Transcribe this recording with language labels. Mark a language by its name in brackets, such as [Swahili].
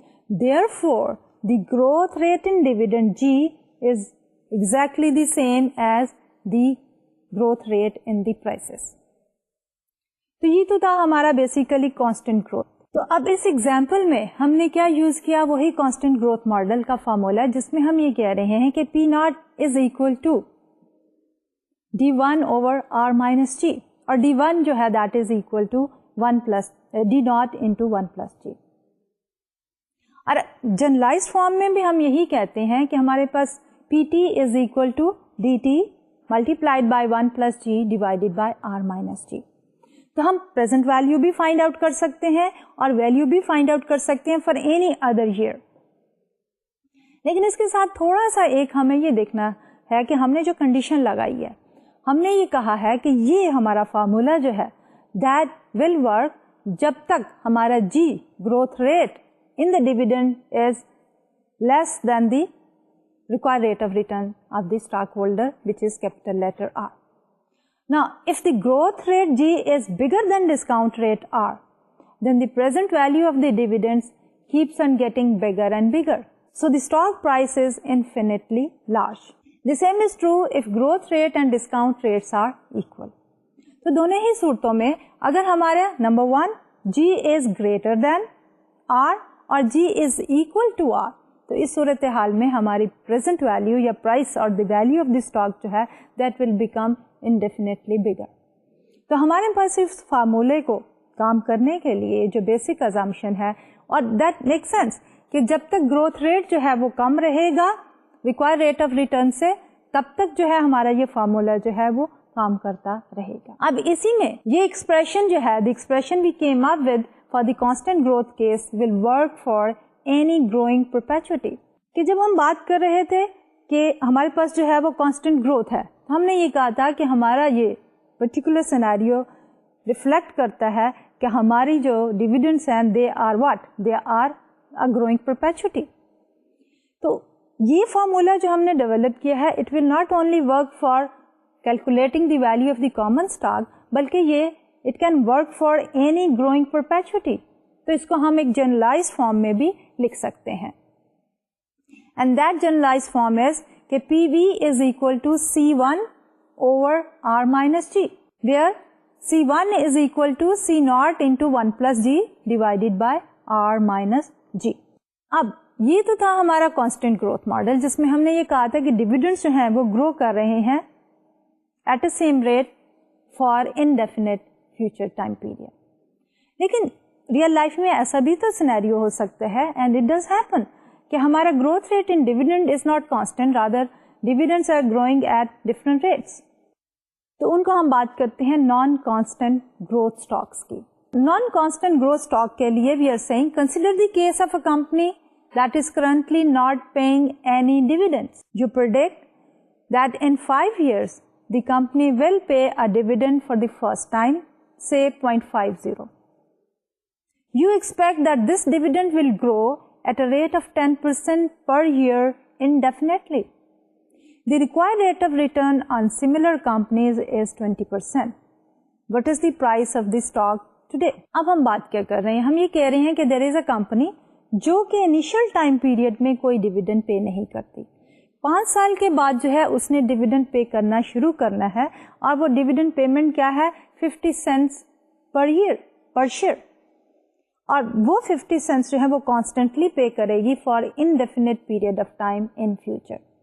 [English] Therefore, the growth rate in dividend G is exactly the same as the growth rate in the prices. [Urdu] تو یہ تو تھا ہمارا basically constant growth. تو اب اس ایگزامپل میں ہم نے کیا یوز کیا، وہی کانسٹنٹ گروتھ ماڈل کا فارمولا جس میں ہم یہ کہہ رہے ہیں کہ [English] P naught is equal to D1 over R minus G، [Urdu] اور D1 جو ہے [English] that is equal to 1 plus D naught into 1 plus G. [Urdu] اور جنرلائز فارم میں بھی ہم یہی کہتے ہیں کہ ہمارے پاس [English] PT is equal to DT multiplied by 1 plus G divided by R minus G. [Urdu] تو ہم پریزنٹ ویلیو بھی فائنڈ آؤٹ کر سکتے ہیں اور ویلیو بھی فائنڈ آؤٹ کر سکتے ہیں [English] For any other year. [Urdu] لیکن اس کے ساتھ تھوڑا سا ایک ہمیں یہ دیکھنا ہے کہ ہم نے جو کنڈیشن لگائی ہے، ہم نے یہ کہا ہے کہ یہ ہمارا فارمولا جو ہے دیٹ ول ورک جب تک ہمارا G growth rate [English] in the dividend is less than the required rate of return of the stockholder, which is capital letter R. Now, if the growth rate G is bigger than discount rate R, then the present value of the dividends keeps on getting bigger and bigger. So the stock price is infinitely large. The same is true if growth rate and discount rates are equal. [Urdu] تو دونوں ہی صورتوں میں اگر ہمارا number 1 G is greater than R اور G is equal to R، تو اس صورتحال میں ہماری پریزنٹ ویلیو یا پرائس اور دی ویلیو آف دی اسٹاک جو ہے دیٹ ول بیکم انڈیفینیٹلی بگر. تو ہمارے پاس اس فارمولے کو کام کرنے کے لیے جو بیسک ازامپشن ہے، اور دیٹ میک سینس کہ جب تک گروتھ ریٹ جو ہے وہ کم رہے گا ریکوائر ریٹ آف ریٹرن سے، تب تک جو ہے ہمارا یہ فارمولا جو ہے وہ کام کرتا رہے گا. اب اسی میں یہ ایکسپریشن جو ہے، [English] The expression we came up with for the constant growth case will work for any growing perpetuity. [Urdu] کہ جب ہم بات کر رہے تھے کہ ہمارے پاس جو ہے وہ constant growth ہے، ہم نے یہ کہا تھا کہ ہمارا یہ particular scenario reflect کرتا ہے کہ ہماری جو dividends ہیں [English] they are what? They are a growing perpetuity. [Urdu] تو یہ فارمولا جو ہم نے ڈیولپ کیا ہے [English] it will not only work for calculating the value of the common stock [Urdu] بلکہ یہ [English] it can work for any growing perpetuity. [Urdu] تو اس کو ہم ایک generalized form میں بھی لکھ سکتے ہیں. [English] And that generalized form is کہ PV is equal to C1 over R minus G, where C1 is equal to C naught into 1 plus G divided by R minus G. [Urdu] اب یہ تو تھا ہمارا constant growth model جس میں ہم نے یہ کہا تھا کہ dividends جو ہیں وہ grow کر رہے ہیں [English] at the same rate for indefinite future time period. [Urdu] لیکن ریئل لائف میں ایسا بھی تو سینیریو ہو سکتا ہے [English] And it does happen کہ ہمارا growth rate in dividend is not constant, rather dividends are growing at different rates. [Urdu] تو ان کو ہم بات کرتے ہیں نان کانسٹنٹ گروتھ اسٹاکس کی. [English] Non constant growth stock کے لیے we are seeing consider the case of a company that is currently not paying any dividends. You predict that in 5 years the company will pay a dividend for the first time say 0.50. You expect that this dividend will grow at a rate of 10% per year indefinitely. The required rate of return on similar companies is 20%. What is the price of the stock today? [Urdu] اب ہم بات کیا کر رہے ہیں؟ ہم یہ کہہ رہے ہیں کہ [English] there is a company [Urdu] جو کہ انیشل ٹائم پیریڈ میں کوئی ڈیویڈنڈ پے نہیں کرتی. 5 سال کے بعد جو ہے اس نے ڈیویڈنڈ پے کرنا شروع کرنا ہے, اور وہ ڈیویڈنڈ پیمنٹ کیا ہے؟ 50 سینٹس پر ایئر پر شیئر, اور وہ 50 سینٹس جو ہے وہ کانسٹنٹلی پے کرے گی [English] For indefinite period of time in future.